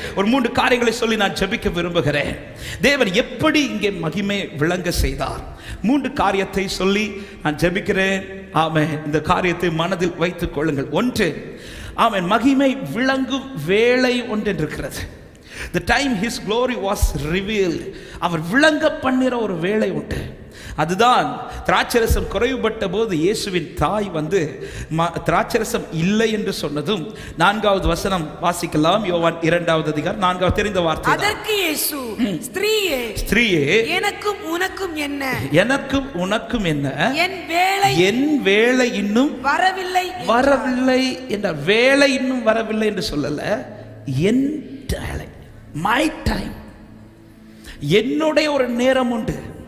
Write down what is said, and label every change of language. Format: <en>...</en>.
<ta>ஒரு 3 காரியங்களை சொல்லி நான் ஜெபிக்க விரும்புகிறேன். தேவன் எப்படி இங்கே மகிமை விளங்க செய்தார்? 3 காரியத்தை சொல்லி நான் ஜெபிக்கிறேன். ஆமென். இந்த காரியத்தை மனதில் வைத்துக் கொள்ளுங்கள். 1, ஆமென், மகிமை விளங்கும் வேளை ஒன்று இருக்கிறது.</ta> <en>The time his glory was revealed.</en> <ta>அவர் விளங்க பண்ணுற ஒரு வேளை உண்டு. அதுதான் திராட்சரசம் குறைவுபட்ட போது இயேசுவின் தாய் வந்து திராட்சரசம் இல்லை என்று சொன்னதும் 4வது வசனம் வாசிக்கலாம். யோவான் 2வது அதிகாரம் 4வது தெரிந்த வார்த்தை. அதற்கு இயேசு, ஸ்திரீயே எனக்கும் உனக்கும் என்ன, எனக்கும் உனக்கும் என்ன, என் வேளை இன்னும் வரவில்லை என்ற வேளை இன்னும் வரவில்லை என்று சொல்லல, என் வேளை, மை டைம், என்னுடைய ஒரு நேரம் உண்டு.</ta>